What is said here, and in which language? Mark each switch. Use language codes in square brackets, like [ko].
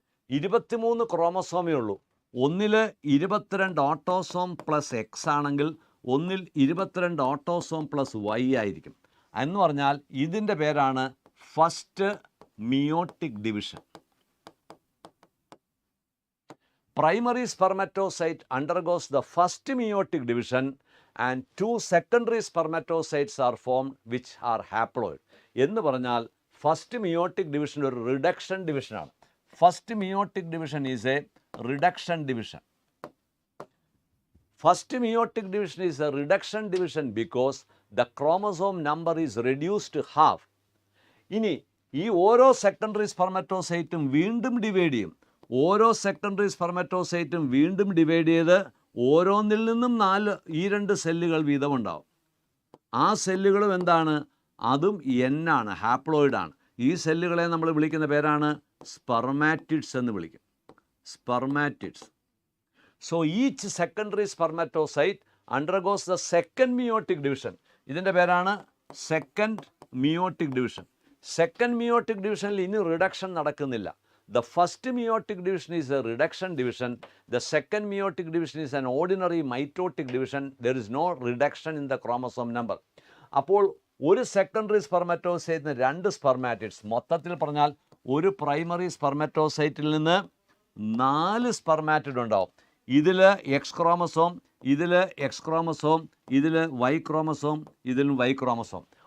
[ml] 23 ക്രോമസോമേ ഉള്ളൂ. ഒന്നിൽ 22 autosome plus X ആണെങ്കിൽ ഒന്നിൽ 22 ഓട്ടോസോം പ്ലസ് വൈ ആയിരിക്കും. എന്ന് പറഞ്ഞാൽ ഇതിൻ്റെ പേരാണ് first meiotic division. [en] Primary spermatocyte undergoes the first meiotic division and 2 secondary spermatocytes are formed which are haploid. [ml] എന്ന് പറഞ്ഞാൽ ഫസ്റ്റ് മിയോട്ടിക് ഡിവിഷൻ ഒരു റിഡക്ഷൻ ഡിവിഷനാണ്. [en] First meiotic division is a reduction division. First meiotic division is a reduction division because the chromosome number is reduced to half. [ml] ഇനി ഈ ഓരോ secondary സ്പെർമറ്റോസൈറ്റും വീണ്ടും divide ചെയ്യും. ഓരോ സെക്കൻഡറി സ്പെർമറ്റോസൈറ്റും വീണ്ടും ഡിവൈഡ് ചെയ്ത് ഓരോന്നിൽ നിന്നും 2 സെല്ലുകൾ വീതമുണ്ടാവും. ആ സെല്ലുകളും എന്താണ്? അതും ആണ്, ഹാപ്ലോയിഡാണ്. ഈ സെല്ലുകളെ നമ്മൾ വിളിക്കുന്ന പേരാണ് സ്പെർമാറ്റിഡ്സ് എന്ന് വിളിക്കും. സ്പെർമാറ്റിഡ്സ്. [en] So each secondary spermatocyte undergoes the second meiotic division. [ml] ഇതിൻ്റെ പേരാണ് second meiotic division. Second meiotic ഡിവിഷനിൽ ഇനി റിഡക്ഷൻ നടക്കുന്നില്ല. [en] The first meiotic division is a reduction division. The second meiotic division is an ordinary mitotic division. There is no reduction in the chromosome number. [ml] അപ്പോൾ ഒരു secondary സ്പെർമറ്റോസൈറ്റിന് 2 സ്പെർമാറ്റിഡ്സ്. മൊത്തത്തിൽ പറഞ്ഞാൽ ഒരു primary സ്പെർമറ്റോസൈറ്റിൽ നിന്ന് 4 spermatid ഉണ്ടാവും. ഇതിൽ എക്സ് ക്രോമസോം, ഇതിൽ എക്സ് ക്രോമസോം, ഇതിൽ വൈ ക്രോമസോം, ഇതിലും വൈ ക്രോമസോം.